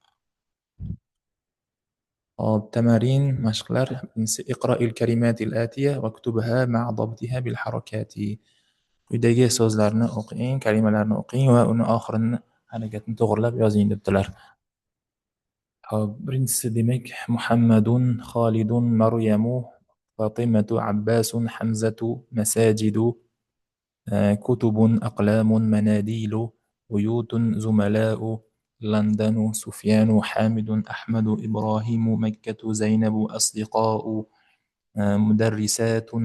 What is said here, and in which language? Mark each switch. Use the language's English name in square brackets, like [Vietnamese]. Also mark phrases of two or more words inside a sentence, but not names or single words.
[Uzbek] Hop, tamarin, mashqlar. [Arabic] اقرأ الكلمات الآتية واكتبها مع ضبطها بالحركات. [Uzbek] Quyidagi so'zlarni o'qing, kalimalarni o'qing va uni oxirini harakatni to'g'rilab yozing debdilar. Hop, birinchisi demak [Arabic] محمدٌ خالدٌ مريمُ فاطمةُ عباسٌ حمزةُ مساجدُ, كتب أقلام مناديل بيوت زملاء لندن سفيان حامد أحمد إبراهيم مكة زينب أصدقاء مدرسات